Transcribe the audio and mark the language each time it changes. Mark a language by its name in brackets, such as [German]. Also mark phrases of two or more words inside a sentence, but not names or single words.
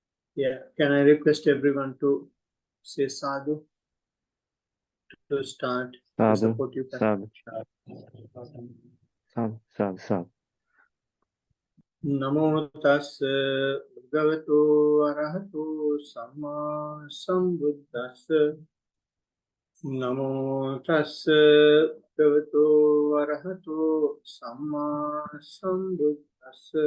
[English] Yeah, can I request everyone to say sadhu to start to Sadhu, support you? [Pali] sadhu, sadhu, sadhu, sadhu. Namo tassa bhagavato arahato samma sambuddhassa. Namo tassa bhagavato arahato samma sambuddhassa.